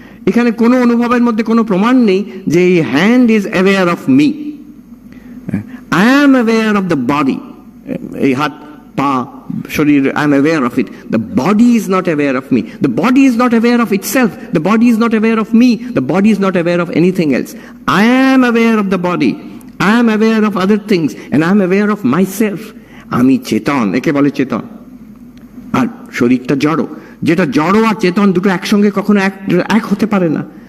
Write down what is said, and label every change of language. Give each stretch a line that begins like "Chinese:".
Bangla: এখানে কোনো অনুভবের মধ্যে কোনো প্রমাণ নেই যে এই
English: Hand is aware of me. I am aware of the body,
Bangla: এই হাত পা শরীর,
English: I am aware of it. The body is not aware of me, the body is not aware of itself, the body is not aware of me, the body is not aware of anything else. I am aware of the body, I am aware of other things and I am aware of myself.
Bangla: আমি চেতন, একে বলে চেতন। আর শরীরটা জড়, যেটা জড় আর চেতন দুটো একসঙ্গে কখনো এক হতে পারে না।